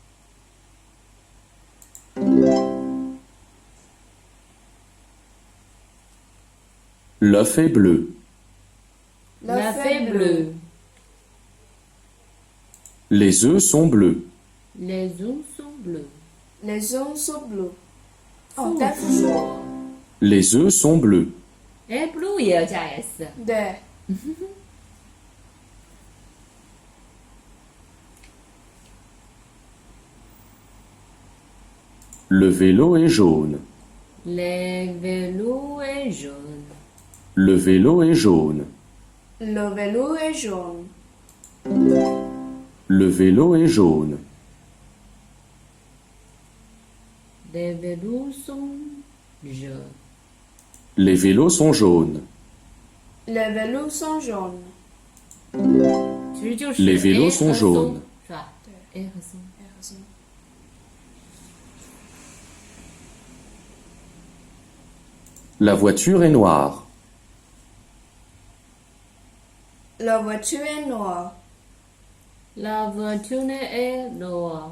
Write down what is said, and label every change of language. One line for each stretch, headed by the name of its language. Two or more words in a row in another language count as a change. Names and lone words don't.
French: L'œuf est bleu. La fée bleue. Les œufs sont bleus. Les œufs sont bleus. Les œufs sont bleus.
Chinese: 哦，单复数。
French: Les œufs sont bleus.
Chinese: 哎，blue 也要加 s。对。
French: Le vélo est jaune. Les vélos est jaune. Le vélo est jaune. Le vélo est jaune. Le vélo est jaune. Les vélos sont jaunes. Les vélos sont jaunes. Les vélos sont jaunes.
Chinese: 其实就是
French: Les vélos A sont
Chinese: 和松
French: jaunes.
Chinese: 是吧？对 A 和松。
French: La voiture est noire. La voiture est noire. La voiture est noire.